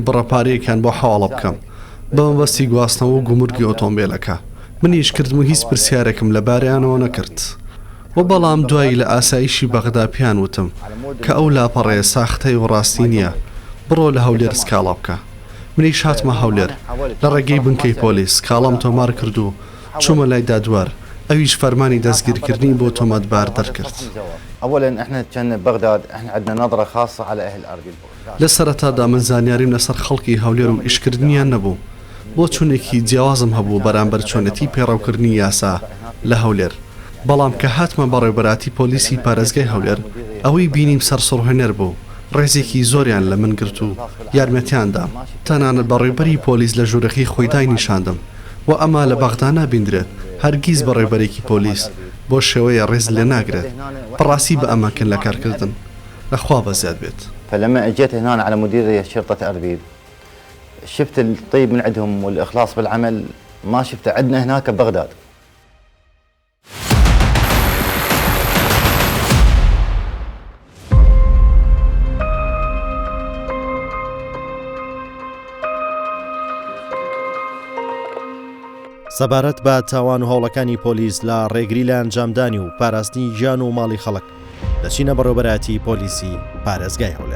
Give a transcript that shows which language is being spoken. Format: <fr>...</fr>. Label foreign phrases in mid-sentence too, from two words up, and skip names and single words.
<ckb>بڕەپارەیەکیان بۆ حواڵە بکەم بە مەبەستی گواستنەوە و گومرگی ئۆتۆمبیلەکە منیش کردم و هیچ پرسیارێکم لەبارەیانەوە نەکرد و بەڵام دوایی لە ئاسایشی بەغدا پیان وتم کە ئەو لاپەڕەیە ساختەی و ڕاستی نییە بڕۆ لە هەولێر سکاڵا بکە منیش هاتمە هەولێر لە ڕێگەی بنکەی پۆلیس کاڵام تۆمار کرد و چوومە لای دادوەر ئەویش فەرمانی دەستگیرکردنی بۆ تۆمەتبار دەرکرد</ckb> <ar>أولا إحنا كنا ببغداد إحنا عندنا نظرة خاصة على أهل أرض</ar> <ckb>لە سەرەتادا من زانیاریم لەسەر خەڵکی هەولێر و ئیشکردنیان نەبوو بۆ چونێکی جیاوازم هەبوو بەرامبەر چۆنەتی پێڕەوکردنی یاسا لە هەولێر بەڵام کە هاتمە بەڕێوەبەراتی پۆلیسی پارێزگای هەولێر ئەوەی بینیم سەرسڕهێنەر بوو ڕێزێکی زۆریان لە من گرت و یارمەتیاندام تەنانەت بەڕێوەبەری پۆلیس لە ژوورەکەی خۆیدای نیشاندم و ئەمە لە بەغدا نابیندرێت هەرگیز بەڕێوەبەرێکی پۆلیس بۆ شێوەیە ڕێز لێ ناگرێت بەڕاستی بە ئەماکن لە کارکردن لەخوا بەزیاد بێت.</ckb> <ar>فلما اجيت هنا على مديرية شرطة أربيل شفت الطيب من عندهم والإخلاص بالعمل ما شفته عندنا هناك ببغداد.</ar> <ckb>سەبارەت بە تاوان و هەوڵەکانی پۆلیس لە ڕێگری لە ئەنجامدانی و پاراستنی گیان و ماڵی خەڵک دەچینە بەڕێوەبەراتی پۆلیسی پارێزگای هەولێر.</ckb>